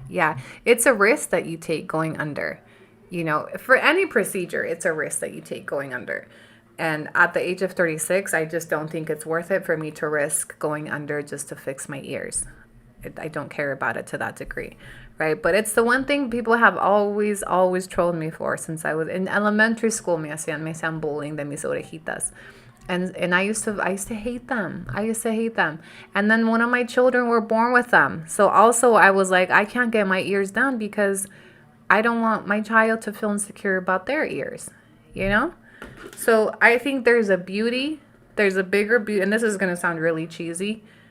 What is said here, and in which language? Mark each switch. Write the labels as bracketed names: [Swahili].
[English] Yeah, it's a risk that you take going under. You know, for any procedure, it's a risk that you take going under. And at the age of 36, I just don't think it's worth it for me to risk going under just to fix my ears. I don't care about it to that degree, right? But it's the one thing people have always trolled me for since I was in elementary school. [Spanish] Me hacían bullying de mis orejitas. [English] And I used to hate them. I used to hate them. And then one of my children were born with them. So also I was like, I can't get my ears done because I don't want my child to feel insecure about their ears, you know? So I think there's a bigger beauty, and this is going to sound really cheesy.